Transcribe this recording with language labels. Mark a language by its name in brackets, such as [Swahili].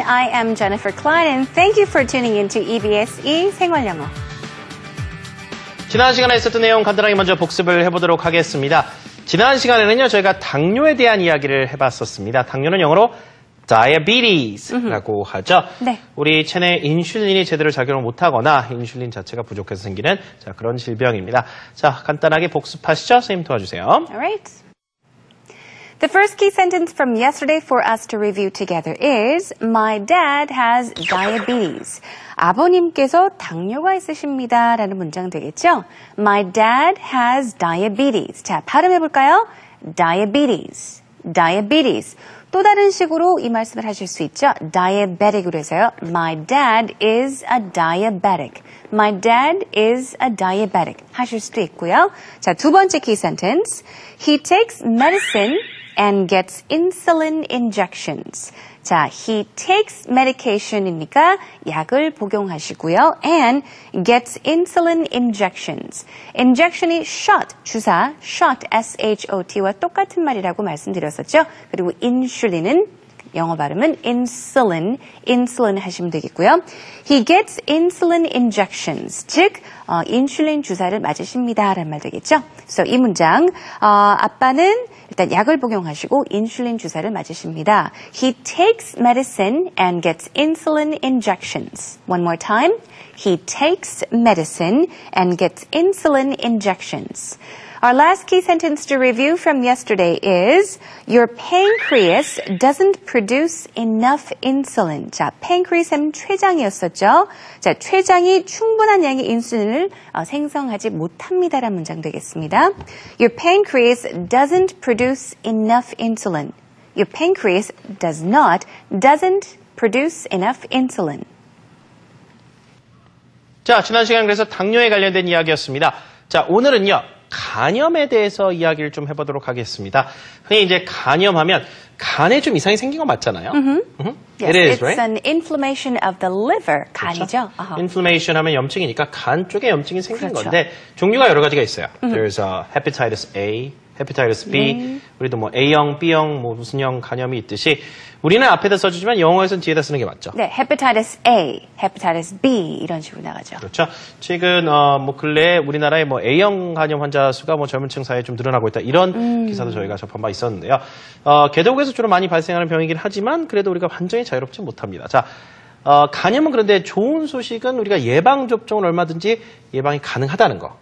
[English] I am Jennifer Klein and thank you for tuning into EBS 생활영어. [Korean] 지난 시간에 있었던 내용 간단하게 먼저 복습을 해보도록 하겠습니다. 지난 시간에는요, 저희가 당뇨에 대한 이야기를 해봤었습니다. 당뇨는 영어로 diabetes라고 하죠. 네. 우리 체내에 인슐린이 제대로 작용을 못하거나 인슐린 자체가 부족해서 생기는 그런 질병입니다. 자, 간단하게 복습하시죠. 선생님 도와주세요. [English] Alright. The first key sentence from yesterday for us to review together is My dad has diabetes. [Korean] 아버님께서 당뇨가 있으십니다. 라는 문장 되겠죠? [English] My dad has diabetes. [Korean] 자, 발음해볼까요? Diabetes. Diabetes. 또 다른 식으로 이 말씀을 하실 수 있죠. diabetic으로 해서요. [English] My dad is a diabetic. My dad is a diabetic. [Korean] 하실 수도 있고요. 자, 두 번째 key sentence. [English] He takes medicine and gets insulin injections. [Korean] 자, [English] he takes medication [Korean] 이니까 약을 복용하시고요. [English] and gets insulin injections. [Korean] injection이 shot, 주사, shot, S-H-O-T와 똑같은 말이라고 말씀드렸었죠. 그리고 insulin은 영어 발음은 insulin 하시면 되겠고요. [English] He gets insulin injections, [Korean] 즉 인슐린 주사를 맞으십니다 라는 말 되겠죠. 그래서 이 문장 아빠는 일단 약을 복용하시고 인슐린 주사를 맞으십니다. [English] He takes medicine and gets insulin injections. One more time. He takes medicine and gets insulin injections. Our last key sentence to review from yesterday is Your pancreas doesn't produce enough insulin. [Korean] 자, pancreas은 췌장이었었죠. 자, 췌장이 충분한 양의 인슐린을 생성하지 못합니다라는 문장 되겠습니다. [English] Your pancreas doesn't produce enough insulin. Your pancreas doesn't produce enough insulin. [Korean] 자, 지난 시간 그래서 당뇨에 관련된 이야기였습니다. 자, 오늘은요. 간염에 대해서 이야기를 좀 해보도록 하겠습니다. 흔히 이제 간염하면 간에 좀 이상이 생긴 거 맞잖아요. [English] Yes, It is, it's right? an inflammation of the liver. [Korean] 간이죠. 그렇죠? Inflammation 하면 염증이니까 간 쪽에 염증이 생긴 그렇죠. 건데 종류가 여러 가지가 있어요. [English] There's hepatitis A, hepatitis B, [Korean] 우리도 뭐 A형, B형, 뭐 무슨 형 간염이 있듯이 우리는 앞에다 써주지만 영어에서는 뒤에다 쓰는 게 맞죠. 네, hepatitis A, hepatitis B 이런 식으로 나가죠. 그렇죠. 최근 뭐 근래에 우리나라의 뭐 A형 간염 환자 수가 뭐 젊은 층 사이에 좀 늘어나고 있다. 이런 기사도 저희가 접한 바 있었는데요. 개도국에서 주로 많이 발생하는 병이긴 하지만 그래도 우리가 완전히 자유롭지 못합니다. 자, 간염은 그런데 좋은 소식은 우리가 예방 접종은 얼마든지 예방이 가능하다는 거.